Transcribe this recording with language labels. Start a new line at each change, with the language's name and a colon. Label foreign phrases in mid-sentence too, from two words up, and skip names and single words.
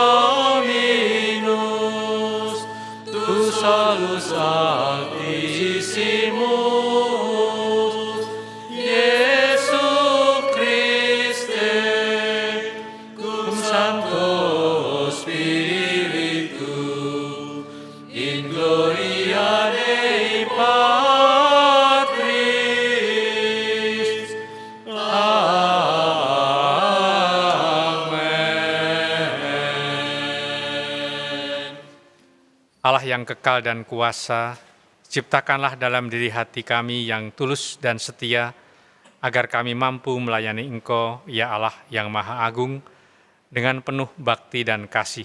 Latin: Dominus, tu solus Altissimus, Iesu Christe, cum Sancto Spiritu, in gloria Dei Patris. Amen.
Indonesian: Allah yang kekal dan kuasa, ciptakanlah dalam diri hati kami yang tulus dan setia, agar kami mampu melayani Engkau, ya Allah yang Maha Agung, dengan penuh bakti dan kasih.